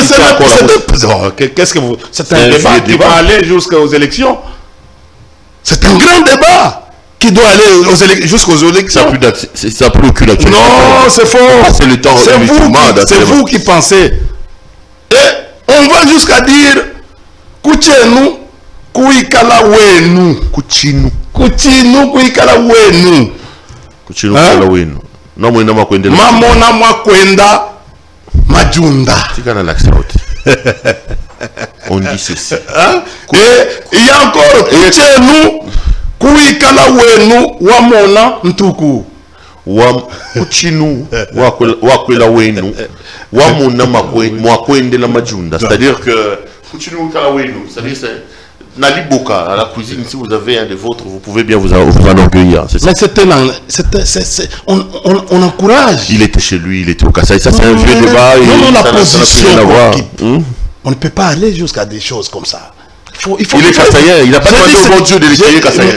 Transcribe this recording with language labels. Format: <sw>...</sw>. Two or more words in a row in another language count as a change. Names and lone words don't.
<fr>qu'est-ce que vous... C'est un débat qui va aller jusqu'aux élections. C'est un grand débat qui doit aller jusqu'aux élections. Ça n'a plus aucune actualité. Non, c'est faux. C'est le temps. C'est vous qui pensez. Et on va jusqu'à dire</fr> <lua>Kuchenu kuikala wenu. Kuchinu kuikala wenu. Kuchinu kuikala wenu. Mamona mwakwenda majunda.</lua> <fr>On dit ceci. Et il y a encore</fr> <lua>Kuchenu kuikala wenu wamona ntuku. Kuchinu wakwela wenu wamona mwakwende la majunda.</lua> <fr>C'est-à-dire que</fr> <lua>Kuchinu kuikala wenu,</lua> <fr>c'est-à-dire Nali Boka, à la cuisine, si vous avez un des vôtres, vous pouvez bien vous enorgueillir. Mais on encourage. Il était chez lui, il était au Kasaï. Ça, c'est un vieux débat. Non, la position. On ne peut pas aller jusqu'à des choses comme ça. Il est Kassaïen, il n'a pas demandé au bon Dieu de l'écrire Kassaïen.</fr>